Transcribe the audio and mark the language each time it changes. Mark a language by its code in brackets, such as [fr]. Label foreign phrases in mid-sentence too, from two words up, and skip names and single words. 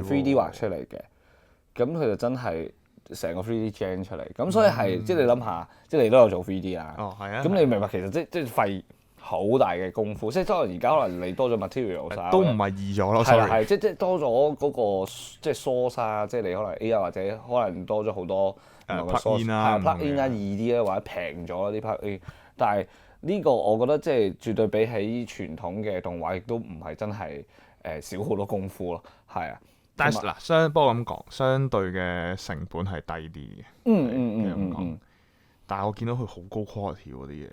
[yue] 3D 畫出嚟嘅。咁佢就真係成個 3D gen 出嚟。咁所以係即係你諗下，即係你都有做 3D 啦。係啊。咁你明白其實即係費好大嘅功夫，即係當然而家可能你多咗 material 都唔係易咗咯。係啦， [en] sorry [yue] 係即係多咗嗰個即係 source 啊，即係你可能 AI 或者可能多咗好多唔同嘅 [en] plug in source [yue] 啦係 [en] plug in [yue] 啦，易啲啦，或者平咗啦啲 [en] plug in。 [yue] 但係呢個我覺得即係絕對比起傳統嘅動畫，亦都唔係真係少好多功夫咯。係啊，但係嗱，不過咁講，相對嘅成本係低啲嘅。但係我見到佢好高 quality 嗰啲嘢，